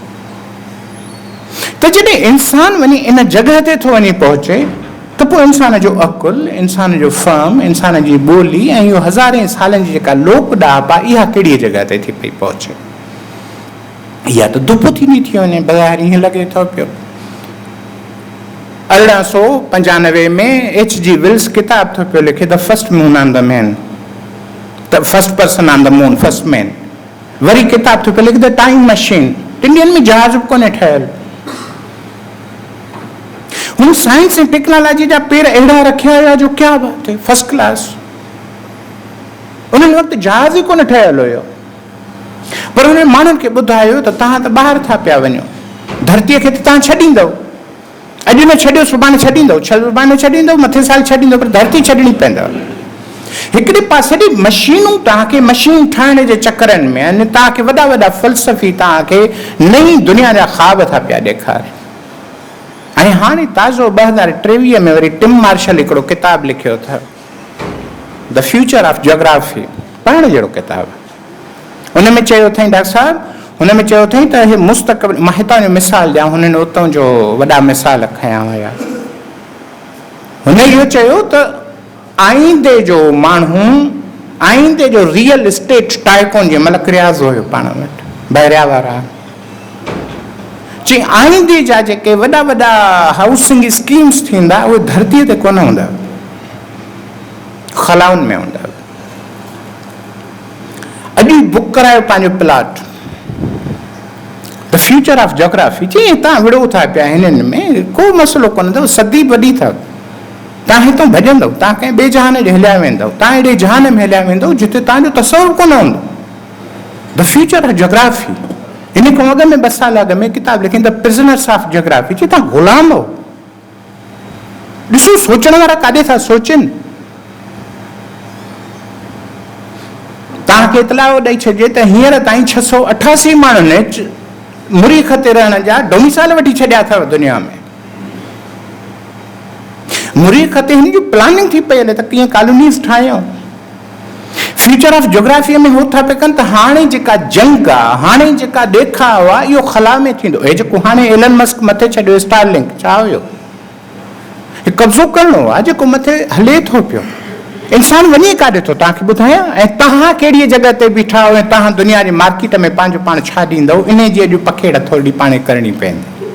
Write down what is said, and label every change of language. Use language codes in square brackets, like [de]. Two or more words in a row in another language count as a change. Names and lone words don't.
[sd] त जॾहिं इंसान वञी इन जॻह ते थो वञी पहुचे त पोइ इंसान जो अकुल, इंसान जो फहम, इंसान जी ॿोली ऐं इहो हज़ारे सालनि जी जेका लोक ॾाप आहे, इहा कहिड़ी जॻह ते थी पई पहुचे, इहा त दुप थींदी थी वञे, ॿाहिरि ईअं लॻे थो पियो। 1895 में H.G. विल्स किताब थो पियो लिखे, [en] The first moon on the man, the first person on the moon, first man. [sd] वरी किताब थो पियो लिखे द टाइम मशीन, इंडियन में जहाज बि कोन्हे ठहियल। हुन साइंस ऐं टेक्नोलॉजी जा पेर अहिड़ा रखिया हुया जो क्या बात है, [en] first class. [sd] उन वक़्तु जहाज ई कोन ठहियल हुयो, पर उन माण्हुनि खे ॿुधायो त तव्हां त ॿाहिरि था पिया वञो, धरतीअ खे त तव्हां छॾींदव, अॼु न छॾियो सुभाणे छॾींदव, सुभाणे छॾींदव, मथे साल छॾींदव, पर धरती छॾणी पवंदव। हिकिड़े पासे ॾे मशीनूं तव्हांखे मशीन ठाहिण जे चकरनि में आहिनि, तव्हांखे वॾा वॾा फ़लसफ़ी तव्हांखे नई दुनिया जा ख़्वाब था पिया ॾेखारनि। ऐं हाणे ताज़ो 2023 में वरी टिम मार्शल हिकिड़ो किताबु लिखियो अथव, द फ्यूचर ऑफ जियोग्राफी, पढ़ण जहिड़ो किताबु। हुन में चयो अथई डॉक्टर साहिबु, हुन में चयो अथई त हे मुस्तक़बिल, मां हितां जो मिसाल ॾियां, हुननि उतां जो वॾा मिसाल खयां हुया। हुन इहो चयो त आईंदे जो माण्हू, आईंदे जो [en] real estate tycoon [sd] जे मलक रियाज़ हुयो पाण वटि, बहिरिया वारा चई आईंदे जा जेके वॾा वॾा [en] housing schemes [sd] थींदा उहे धरतीअ ते कोन हूंदा, खलाउनि में हूंदा। अॼु बुक करायो पंहिंजो प्लाट, द फ्यूचर ऑफ जियोग्राफी, चई तव्हां विड़ो था पिया हिननि में, को मसइलो कोन अथव, सदी वॾी अथव, तव्हां हितां भॼंदव, तव्हां कंहिं ॿिए जहान ॾे हलिया वेंदव, तव्हां अहिड़े जहान में हलिया वेंदव जिते तव्हांजो तसवुरु कोन हूंदो। द फ्यूचर ऑफ जियोग्राफी, इन खां अॻु में 2 साल अॻु में किताब लिखी द प्रिज़नर्स ऑफ जियोग्राफी, चई तव्हां ग़ुलाम हो। ॾिसो सोचण वारा काॾे था सोचनि, तव्हांखे इतलाउ ॾेई छॾिजे त हींअर ताईं 688 माण्हुनि मुरीख ते रहण जा डोमिसाइल वठी छॾिया अथव दुनिया में। मुरीख ते हिन जी प्लानिंग थी पई हले त कीअं कॉलोनीज़ ठाहियूं। फ्यूचर ऑफ जोग्राफीअ में हो था पिया कनि त हाणे जेका जंग आहे, हाणे जेका ॾेखाव आहे, इहो ख़ला में थींदो। हे जेको हाणे एलन मस्क मथे छॾियो स्टारलिंक, छा हुयो? हे कब्ज़ो करिणो आहे जेको मथे हले थो पियो। इंसान वञे काॾे थो तव्हांखे ॿुधायां? ऐं तव्हां कहिड़ी जॻह ते बीठा आहियो ऐं तव्हां दुनिया जी मार्केट में पंहिंजो पाण छा ॾींदव, इन जी अॼु पखेड़ थोरी पाण करणी पवंदी।